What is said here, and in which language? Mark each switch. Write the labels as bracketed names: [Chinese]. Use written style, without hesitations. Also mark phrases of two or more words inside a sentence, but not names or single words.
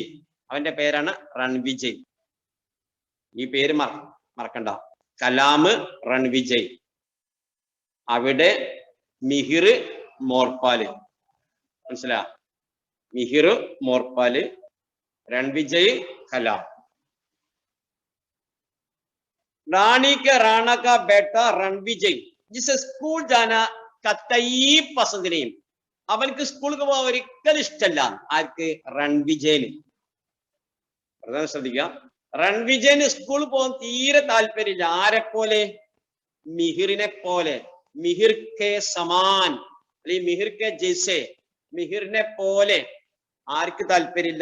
[Malayalam] അവന്റെ പേരാണ് രൺവിജയ്. ഈ പേര് മറക്കണ്ട. കലാം രൺവിജയ്. അവിടെ മിഹിർ മോർപാല്. മനസ്സിലാ? മിഹിർ മോർപാല്, രൺവിജയ് കലാം. [Hindi] रानी के राणा का बेटा रणविजय जिसे स्कूल जाना कतई पसंद नहीं, [Malayalam] അവനക്ക് സ്കൂളിൽ പോകാൻ ഒരിക്കലും ഇഷ്ടമല്ല. ആർക്ക്? രൺവിജയന്. പ്രധാനം ശ്രദ്ധിക്കുക, രൺവിജയന് സ്കൂളിൽ പോകാൻ തീരെ താല്പര്യമില്ല. ആരെപ്പോലെ? മിഹിറിനെ പോലെ, മിഹിർ [Hindi] के समान [Malayalam] അല്ലെങ്കിൽ മിഹിർ [Hindi] के जैसे, [Malayalam] മിഹിറിനെ പോലെ ആർക്ക് താല്പര്യമില്ല?